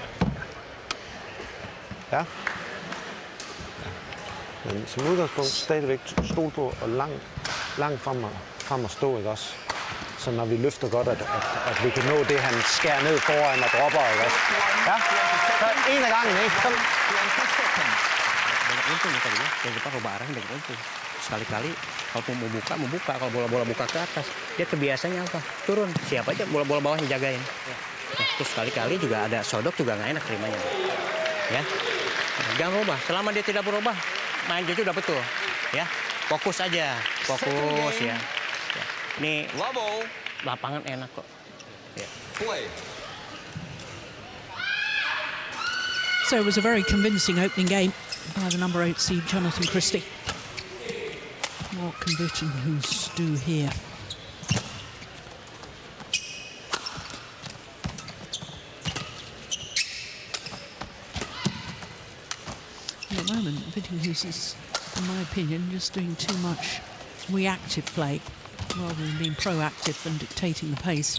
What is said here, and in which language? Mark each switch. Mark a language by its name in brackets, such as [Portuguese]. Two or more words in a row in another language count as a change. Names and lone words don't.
[Danish] Ja. Men som udgangspunkt stadigvæk stol på og langt frem at stå, ikke også? Så når vi løfter godt, at vi kan nå det, han skærer ned foran og dropper, ikke også? Ja, så en af gangen, ikke? Kom. [Indonesian] Banyak untung tadi ya, yang depan rubah arah banyak untung. Sekali-kali kalau mau buka, kalau bola buka ke atas, dia kebiasaannya apa? Turun, siapa aja bola bawahnya jagain. Nah, terus sekali-kali juga ada sodok juga nggak enak terimanya. Ya, jangan rubah. Selama dia tidak berubah, main itu udah betul. Ya, fokus aja, fokus ya. Ini lapangan enak kok. Ya. [English] So it was a very convincing opening game by the number 8 seed Jonatan Christie. What can VIittinghus do here? At the moment, VIittinghus is, in my opinion, just doing too much reactive play rather than being proactive and dictating the pace.